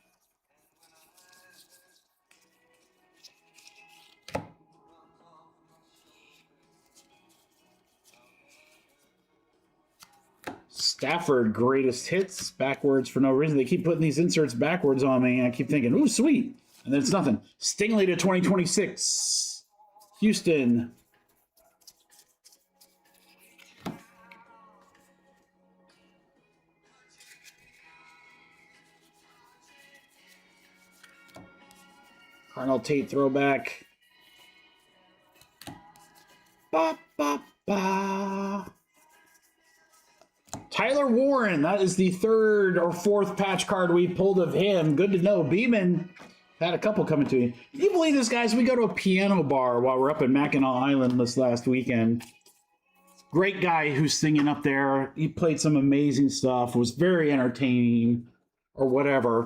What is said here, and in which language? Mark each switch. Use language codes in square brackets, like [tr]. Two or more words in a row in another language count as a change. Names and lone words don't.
[en] Stafford, greatest hits. Backwards for no reason. They keep putting these inserts backwards on me, and I keep thinking, ooh, sweet. And then it's nothing. Stingley to 2026. Houston. Carnell Tate throwback. Ba, ba, ba. Tyler Warren, that is the 3rd or 4th patch card we pulled of him. Good to know. Beeman had a couple coming to you. Can you believe this, guys? We go to a piano bar while we're up in Mackinac Island this last weekend. Great guy who's singing up there. He played some amazing stuff, was very entertaining or whatever.